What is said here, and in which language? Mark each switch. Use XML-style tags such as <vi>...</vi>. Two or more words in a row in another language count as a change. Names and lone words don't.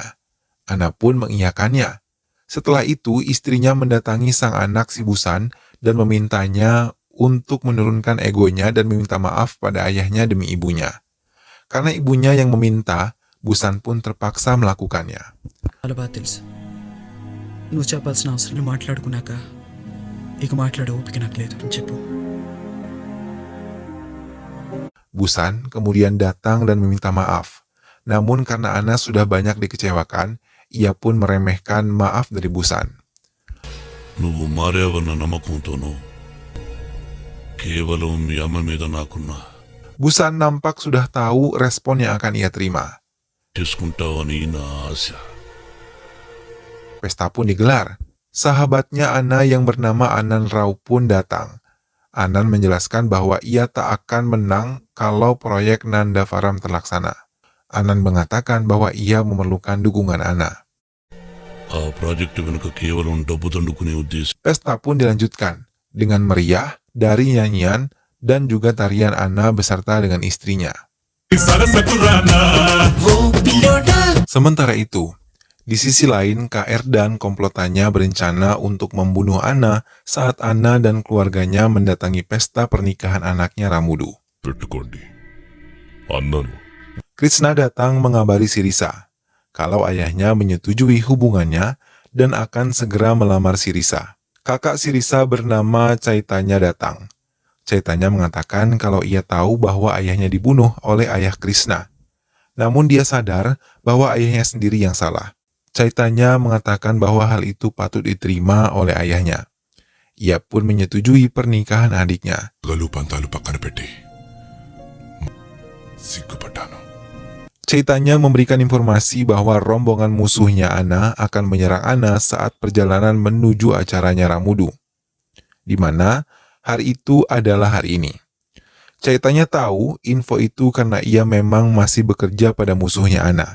<id>Anna pun mengiyakannya. Setelah itu, istrinya mendatangi sang anak si Busan dan memintanya untuk menurunkan egonya dan meminta maaf pada ayahnya demi ibunya. Karena ibunya yang meminta, Busan pun terpaksa melakukannya.</id> <te>చాలా బాగా తెలుసు నువ్వు చెప్పాల్సిన అవసరం మాట్లాడుకున్నాక ఇక మాట్లాడే ఓపిక నాకు లేదు చెప్పు.</te> <id>Busan kemudian datang dan meminta maaf. Namun karena Anna sudah banyak dikecewakan, ia pun meremehkan maaf dari Busan.</id> <te>నువ్వు మారేవన్న నమ్మకంతోనూ కేవలం మీ అమ్మ మీద నాకున్న</te> <id>Busan nampak sudah tahu respon yang akan ia terima.</id> <te>చేసుకుంటావని నా ఆశ.</te> <id>Pesta pun digelar. Sahabatnya Anna yang bernama Anan Rao pun datang. Anan menjelaskan bahwa ia tak akan menang kalau proyek Nanda Faram terlaksana. Anan mengatakan bahwa ia memerlukan dukungan Anna.</id> <te>ఆ ప్రాజెక్టు వెనుక కేవలం డబ్బు దండుకునే ఉద్దేశం.</te> <id>Pesta pun dilanjutkan dengan meriah dari nyanyian dan juga tarian Anna beserta dengan istrinya. Sementara itu, Di sisi lain, KR dan komplotannya berencana untuk membunuh Anna saat Anna dan keluarganya mendatangi pesta pernikahan anaknya Ramudu.</id> <te>పెట్టుకోండి అన్నను</te> <id>Krishna datang mengabari Sirisa kalau ayahnya menyetujui hubungannya dan akan segera melamar Sirisa. Kakak Sirisa bernama Chaitanya datang. Chaitanya mengatakan kalau ia tahu bahwa ayahnya dibunuh oleh ayah Krishna. Namun dia sadar bahwa ayahnya sendiri yang salah. Chaitanya mengatakan bahwa hal itu patut diterima oleh ayahnya. Ia pun menyetujui pernikahan adiknya.</id> <te>గలు పంతాలు పక్కన పెట్టి సిగ్గుపడ్డాను.</te> <id>Chaitanya memberikan informasi bahwa rombongan musuhnya Anna akan menyerang Anna saat perjalanan menuju acaranya Ramudu, di mana hari itu adalah hari ini. Chaitanya tahu info itu karena ia memang masih bekerja pada musuhnya Anna.</id>